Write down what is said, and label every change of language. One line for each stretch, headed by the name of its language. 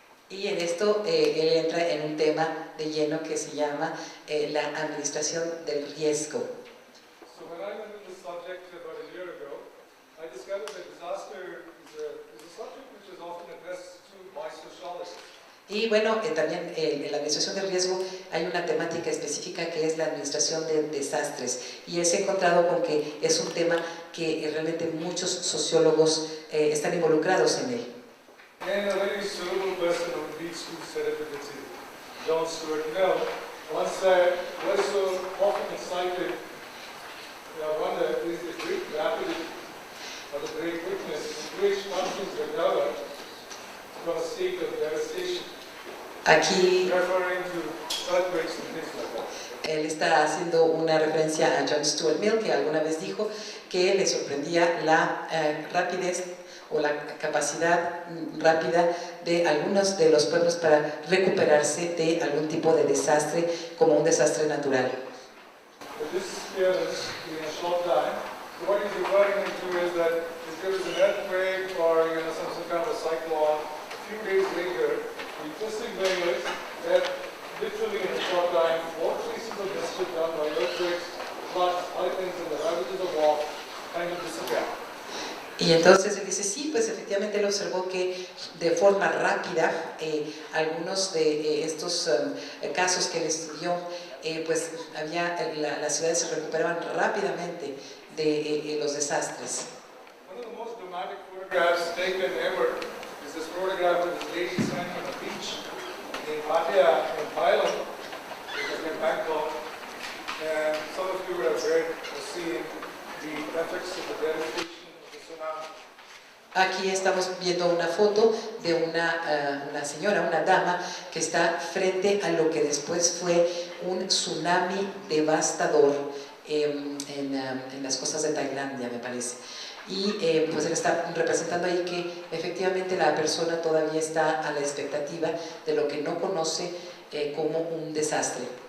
Spanish: Y en esto él entra en un tema de lleno que se llama la administración del riesgo.
English: So when I went into this subject about a year ago, I discovered that disaster is a subject which is often addressed to by sociologists.
Spanish: Y bueno, también en la administración del riesgo hay una temática específica que es la administración de desastres y he encontrado con que es un tema que realmente muchos sociólogos están involucrados en él.
English: And a very suitable person who leads to serendipity, John Stuart Mill, once said, what is so often cited, I wonder, is the great rapidity or the great quickness in which countries recover from a state of devastation,
Spanish: Aquí
English: referring to earthquakes and things like that.
Spanish: él está haciendo una referencia a John Stuart Mill, que alguna vez dijo que le sorprendía la rapidez o la capacidad rápida de algunos de los pueblos para recuperarse de algún tipo de desastre, como un desastre natural.
English: But this appearance in a short time, so what he's referring to is that if there is an earthquake or some kind of a cyclone, a few days later, the interesting thing is that literally in a short time, all traces of mischief done by earthquakes, floods, hurricanes, and the ravages of war kind of disappear.
Spanish: Y entonces él dice, sí, pues efectivamente él observó que de forma rápida algunos de estos casos que él estudió, pues las ciudades se recuperaban rápidamente de los desastres.
English: One of the most dramatic photographs taken ever is this photograph of this lady standing on a beach in Pattaya in Thailand, which is in Bangkok. And some of you would have read or seen the effects of the devastation of the tsunami.
Spanish: Aquí estamos viendo una foto de una señora, una dama, que está frente a lo que después fue un tsunami devastador en las costas de Tailandia, me parece. Y pues él está representando ahí que efectivamente la persona todavía está a la expectativa de lo que no conoce como un desastre.